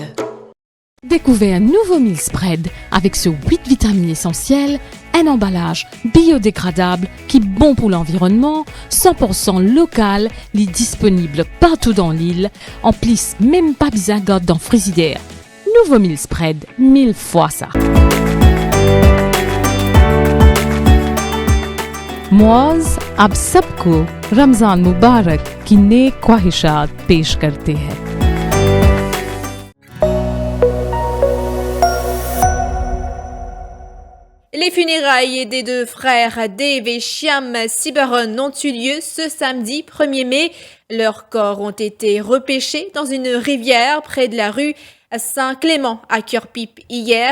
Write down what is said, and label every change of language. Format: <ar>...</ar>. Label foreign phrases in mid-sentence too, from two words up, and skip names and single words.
<fr>Découvrez un nouveau</fr> <en>meal spread</en> <fr>avec ses 8 vitamines essentielles, un emballage biodégradable qui est bon pour l'environnement, 100% local, est disponible partout dans l'île, en plus même pas besoin de dans frigidaire. Nouveau</fr> <en>meal spread,</en> <fr>1000 fois ça.</fr> <ur>Moaz ab सबको रमजान मुबारक की नेक ख्वाहिशात पेश करते हैं।</ur> <fr>Les funérailles des deux frères Dave et Shyam Sibaran ont eu lieu ce samedi 1er mai. Leurs corps ont été repêchés dans une rivière près de la rue Saint-Clément à Cœur-Pipe hier.</fr>